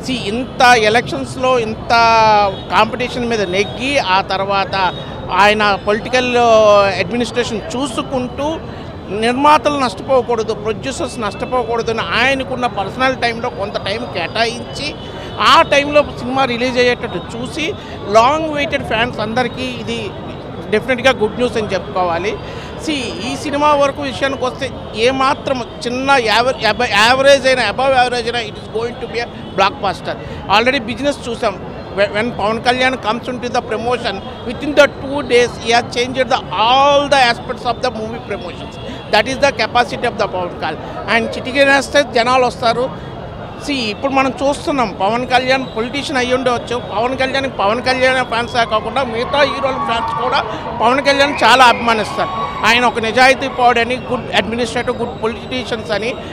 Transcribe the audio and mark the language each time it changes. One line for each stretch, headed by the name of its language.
Telugu: ఇంత ఎలక్షన్స్లో ఇంత కాంపిటీషన్ మీద నెగ్గి ఆ తర్వాత ఆయన పొలిటికల్ అడ్మినిస్ట్రేషన్ చూసుకుంటూ నిర్మాతలు నష్టపోకూడదు, ప్రొడ్యూసర్స్ నష్టపోకూడదు అని ఆయనకున్న పర్సనల్ టైంలో కొంత టైం కేటాయించి ఆ టైంలో సినిమా రిలీజ్ అయ్యేటట్టు చూసి లాంగ్ వెయిటెడ్ ఫ్యాన్స్ అందరికీ ఇది డెఫినెట్గా గుడ్ న్యూస్ అని చెప్పుకోవాలి. ఈ సినిమా వరకు విషయానికి వస్తే ఏమాత్రం చిన్న యావరేజ్ అయినా అబవ్ యావరేజ్ అయినా
English: It is going to be a blockbuster.
Telugu: Already business చూసాం.
English: when Pawan Kalyan comes into the promotion, within the 2 days he has changed all the aspects of the movie promotions. That is the capacity of the Pawan Kalyan.
Telugu: And చిటికేస్తే జనాలు వస్తారు. ఇప్పుడు మనం చూస్తున్నాం Pawan Kalyan politician అయ్యి ఉండవచ్చు, Pawan Kalyan fans కాకుండా మిగతా హీరోల ఫ్యాన్స్ కూడా పవన్ కళ్యాణ్ చాలా అభిమానిస్తారు. ఆయన ఒక నిజాయితీ పౌడని, గుడ్ అడ్మినిస్ట్రేటివ్, గుడ్ పొలిటీషియన్స్ అని.